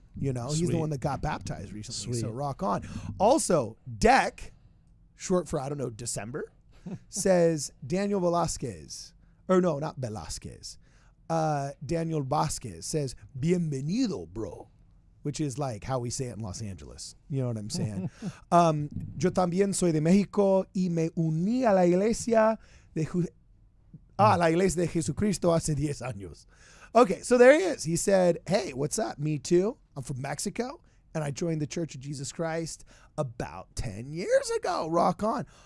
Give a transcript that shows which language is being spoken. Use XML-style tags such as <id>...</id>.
<en>You know, he's the one that got baptized recently. So rock on. Also, Deck, short for, I don't know, December, says Daniel Velasquez. Or no, not Velasquez. Daniel Vasquez says, bienvenido, bro. Which is like how we say it in Los Angeles. You know what I'm saying?</en> <es>Yo también soy de México y me uní a la iglesia de Jesucristo hace 10 años.</es> <en>Okay, so there he is. He said, hey, what's up? Me too. I'm from Mexico, and I joined the Church of Jesus Christ about 10 years ago. Rock on.</en>